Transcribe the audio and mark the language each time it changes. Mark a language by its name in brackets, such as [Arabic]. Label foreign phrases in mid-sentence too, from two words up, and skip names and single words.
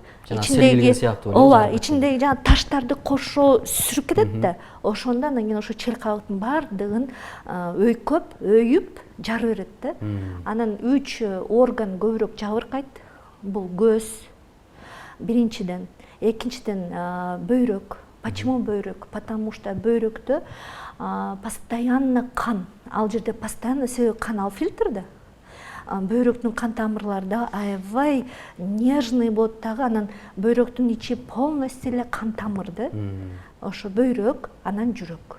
[Kyrgyz] Ооба, ичиндеги жана таштарды кошо сүрүп кетет да. Ошондо анан кийин ошо чел кабыктын баардыгын өйүп жарып берет да. Анан 3 орган көбүрөөк жабыркайт. Бул көз биринчиден, экинчиден бөйрөк. Почему бөйрөк? [Russian] Потому что [Kyrgyz] бөйрөктө постоянно кан. Ал жерде постоянно, себеби кан ал фильтр да. Бөйрөктүн кан тамырлары да аябай нежный болот дагы, анан бөйрөктүн ичи полностью эле кан тамыр да. Ошо бөйрөк, анан жүрөк.